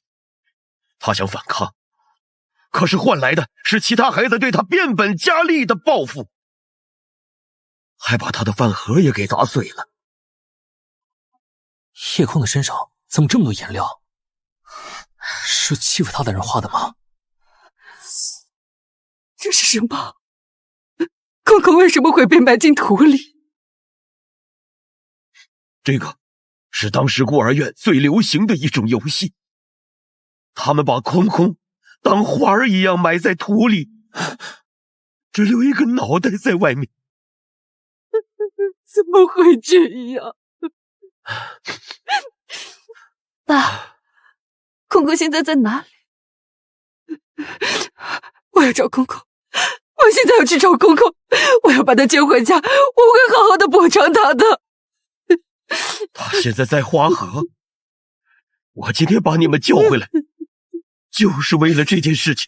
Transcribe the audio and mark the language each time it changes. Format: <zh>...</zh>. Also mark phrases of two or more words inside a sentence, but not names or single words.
<zh>他想反抗，可是換來的是其他孩子對他變本加厲的報復，還把他的飯盒也給砸碎了。葉空的身上怎麼這麼多顏料？是欺負他的人畫的嗎？這是什麼？空空為什麼會被埋進土裡？這個是當時孤兒院最流行的一種遊戲，他們把空空當花兒一樣埋在土裡，只留一個腦袋在外面。怎麼會這樣？爸，空空現在在哪裡？我要找空空，我現在要去找空空，我要把他接回家，我會好好的補償他的。他現在在花河，我今天把你們叫回來，就是為了這件事情。</zh>